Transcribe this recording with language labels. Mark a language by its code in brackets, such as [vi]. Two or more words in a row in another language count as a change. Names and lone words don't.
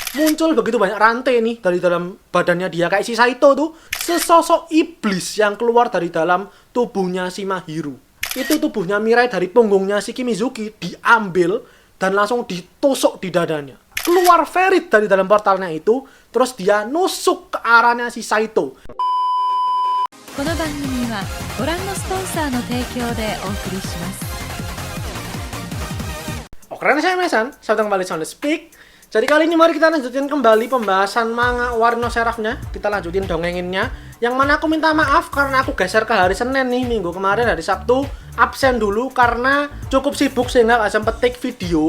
[id] muncul begitu banyak rantai nih dari dalam badannya dia, kayak si Saito tuh, sesosok iblis yang keluar dari dalam tubuhnya si Mahiru. Itu tubuhnya Mirai dari punggungnya si Kimizuki diambil dan langsung ditusuk di dadanya. Keluar Ferit dari dalam portalnya itu, terus dia nusuk ke arahnya si Saito. [ja] この番組はご覧のスポンサーの提供でお送りします。 [id] Oke, saya Mesan, selamat kembali di Speak. Jadi kali ini mari kita lanjutin kembali pembahasan manga Warino Seraph-nya. Kita lanjutin dongenginnya. Yang mana aku minta maaf karena aku geser ke hari Senin nih, minggu kemarin hari Sabtu absen dulu karena cukup sibuk sehingga gak sempet [en] take video.